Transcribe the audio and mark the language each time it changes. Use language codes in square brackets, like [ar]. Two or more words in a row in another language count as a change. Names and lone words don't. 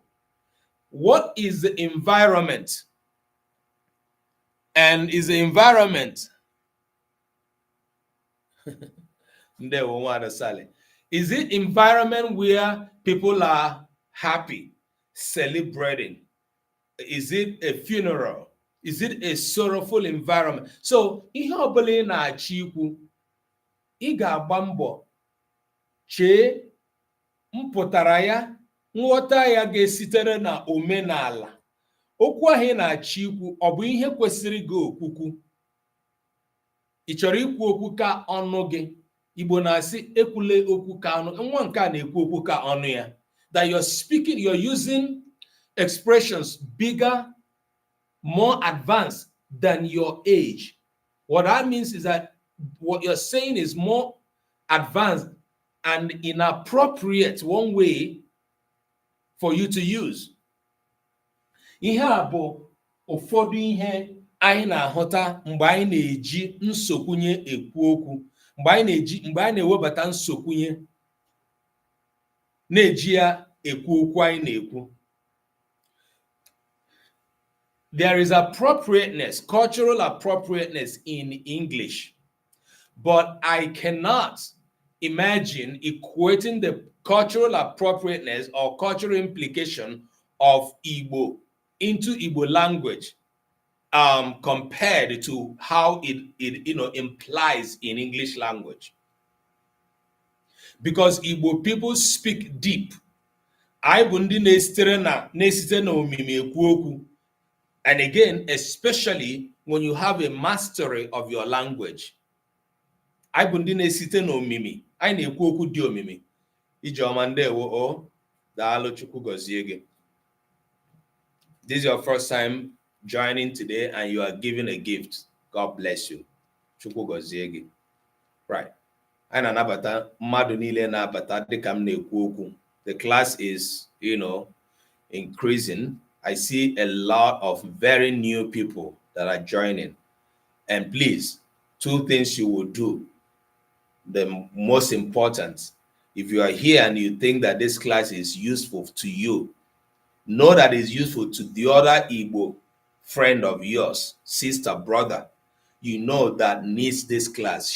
[en] What is the environment? And is the environment is it environment where people are happy, celebrating? Is it a funeral? Is it a sorrowful environment? [ig] So ihe ọbụla ị na-achọ ikwu, ị ga-agba mbọ chee mpụtara ya, nghọta ya ga-esitere na omenala. Okwu ahụ ị na-achọ ikwu ọ bụ ihe kwesịrị gị okwukwu? Ị chọrọ ikwu okwu ka ọnụ gị? Igbo na-asị ekwule okwu ka ọnụ, nwa nke a na-ekwu okwu ka ọnụ ya. [en] That you're speaking, you're using expressions bigger, more advanced than your age. What that means is that what you're saying is more advanced and inappropriate, one way for you to use. [ig] Ihe a bụ ụfọdụ ihe anyị na-ahụta mgbe anyị na-eji nsokwunye ekwu okwu, mgbe anyị na-ewebata nsokwunye na-eji ya ekwu okwu anyị na-ekwu. [en] There is appropriateness, cultural appropriateness in English, but I cannot imagine equating the cultural appropriateness or cultural implication of Igbo into Igbo language compared to how it implies in English language. Because Igbo people speak deep. [ig] Anyị bụ ndị na-esite na omimi ekwu okwu. [en] And again, especially when you have a mastery of your language. [ig] Anyị bụ ndị na-esite na omimi. Anyị na-ekwu okwu dị omimi. Ijeọma ndewo o, daalụ Chukwu gọzie gị. [en] This is your first time joining today and you are given a gift. God bless you. [ig] Chukwu gọzie gị. Right. Anyị na-anabata mmadụ niile na-abata dịka m na-ekwu okwu. [en] The class is, increasing. I see a lot of very new people that are joining. And please, two things you will do. The most important, if you are here and you think that this class is useful to you, know that it's useful to the other Igbo friend of yours, sister, brother, you know that needs this class.